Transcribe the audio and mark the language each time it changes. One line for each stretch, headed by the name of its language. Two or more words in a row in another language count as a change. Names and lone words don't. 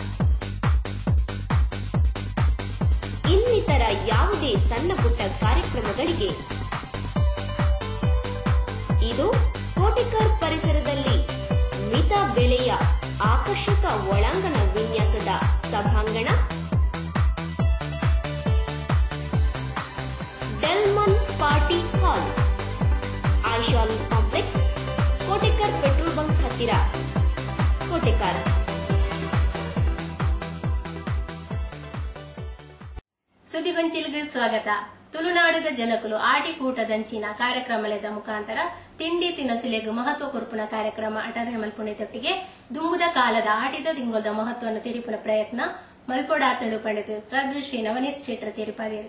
Kannada: ಇನ್ನಿತರ ಯಾವುದೇ ಸಣ್ಣ ಪುಟ್ಟ ಕಾರ್ಯಕ್ರಮಗಳಿಗೆ ಇದು ಕೋಟಿಕರ್ ಪರಿಸರದಲ್ಲಿ ಮಿತ ಬೆಲೆಯ ಆಕರ್ಷಕ ಒಳಾಂಗಣ ವಿನ್ಯಾಸದ ಸಭಾಂಗಣ. ಡೆಲ್ಮನ್ ಪಾರ್ಟಿ ಹಾಲ್, ಆಶಾಲ್ ಕಾಂಪ್ಲೆಕ್ಸ್, ಕೋಟಿಕರ್
English: petrol bunk
Kannada: ಹತ್ತಿರ, ಕೋಟಿಕರ್. ಸುದ್ದಿಗೊಂಚಿಲ್ಗೆ ಸ್ವಾಗತ.
Tulu: ತುಳುನಾಡಿದ ಜನಕುಲು ಆಟಿಕೂಟದಂಚಿನ ಕಾರ್ಯಕ್ರಮದ ಮುಖಾಂತರ ತಿಂಡಿ ತಿನಸುಲೆಗು ಮಹತ್ವ ಕೊರ್ಪುನ ಕಾರ್ಯಕ್ರಮ ಅಟರೆ ಮಲ್ಪುಣೆತೊಟ್ಟಿಗೆ ದುಂಬುದ ಕಾಲದ ಆಟಿದ ತಿಂಗೊದ ಮಹತ್ವವನ್ನು ತಿರುಪುನ ಪ್ರಯತ್ನ ಮಲ್ಪೊಡಾತಡು ಪಡೆದು ಕದೃಶ್ರೀ ನವನೀತ್ ಶೆಟ್ಟರ್ ತಿರುಪದೇರು.